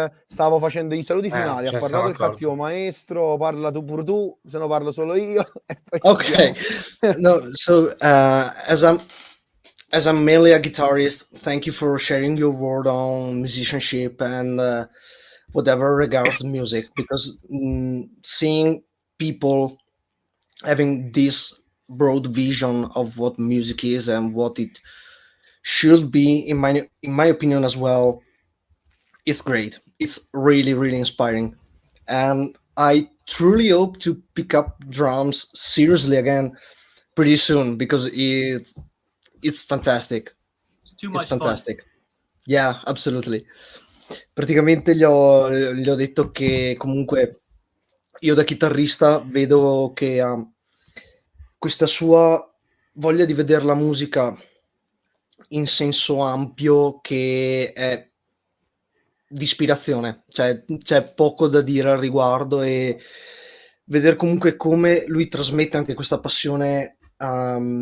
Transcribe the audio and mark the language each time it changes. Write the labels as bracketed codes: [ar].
[it] stavo facendo i saluti finali. Ha parlato il accorto. cattivo maestro, parla tu pure tu, se no parlo solo io. [en] Okay. No, so as I'm mainly a guitarist, thank you for sharing your word on musicianship and whatever regards music, because seeing people having this broad vision of what music is and what it should be, in my opinion as well, it's great. It's really, really inspiring, and I truly hope to pick up drums seriously again pretty soon, because it's fantastic. It's too much It's fantastic. Fun. Yeah, absolutely. [it] Praticamente gli ho detto che comunque io da chitarrista vedo che ha questa sua voglia di vedere la musica in senso ampio, che è di ispirazione, cioè c'è poco da dire al riguardo, e vedere comunque come lui trasmette anche questa passione ha